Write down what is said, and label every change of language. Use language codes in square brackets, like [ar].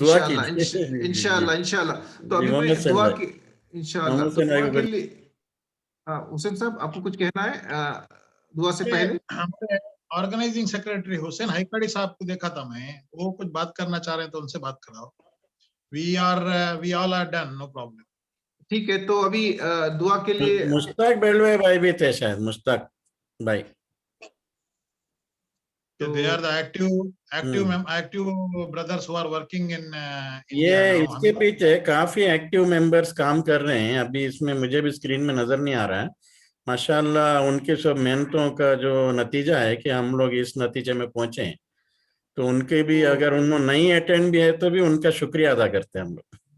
[hi] दुआ कीजिए इंशाल्लाह। तो अभी मैं दुआ की इंशाल्लाह तो दुआ के लिए हुसैन साहब आपको कुछ कहना है दुआ से पहले? ऑर्गेनाइजिंग सेक्रेटरी हुसैन हाइकड़ी साहब को देखा था मैं, वो कुछ बात करना चाह रहे हैं तो उनसे बात कराओ। [en] we all are done, no problem। [hi] ठीक है, तो अभी दुआ के लिए मुश्ताक बेलवे भाई भी थे शायद, मुश्ताक भाई। [en] they are the active brothers who are working in [hi] ये इसके पीछे काफी एक्टिव मेंबर्स काम कर रहे हैं। अभी इसमें मुझे भी स्क्रीन में नजर नहीं आ रहा है। माशाल्लाह उनके सब मेहनतों का जो नतीजा है कि हम लोग इस नतीजे में पहुंचे हैं। तो उनके भी अगर उन्होंने नहीं अटेंड भी है तो भी उनका शुक्रिया अदा करते हैं हम लोग।